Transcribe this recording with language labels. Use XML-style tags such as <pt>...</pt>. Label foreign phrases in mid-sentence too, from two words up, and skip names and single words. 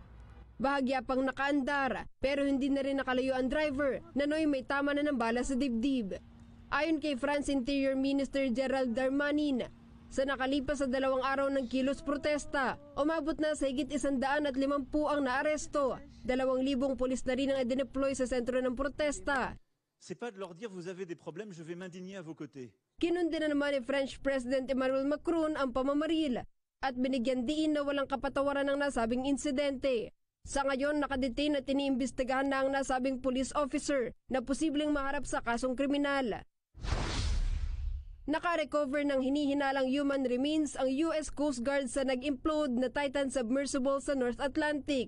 <tl>Bahagya pang nakaandar pero hindi na rin nakalayo ang driver na noy may tama na ng bala sa dibdib. Ayon kay France</tl> <en>Interior Minister</en> <tl>Gerald Darmanin, sa nakalipas sa 2 araw ng kilos protesta, umabot na sa higit 150 ang naaresto. 2,000 pulis na rin ang idineploy sa sentro ng protesta.</tl> <fr>C'est pas de leur dire vous avez des problèmes, je vais m'indigner à vos côtés.</fr> <tl>Kinundi na naman ni</tl> <en>French President</en> <tl>Emmanuel Macron ang pamamaril at binigyan diin na walang kapatawaran ng nasabing insidente. Sa ngayon, nakadetain at iniimbestigahan na ang nasabing</tl> <en>police officer</en> <tl>na posibleng maharap sa kasong kriminal. Nakarecover ng hinihinalang</tl> <en>human remains</en> <tl>ang US Coast Guard sa nag-implode na Titan submersible sa North Atlantic.</tl>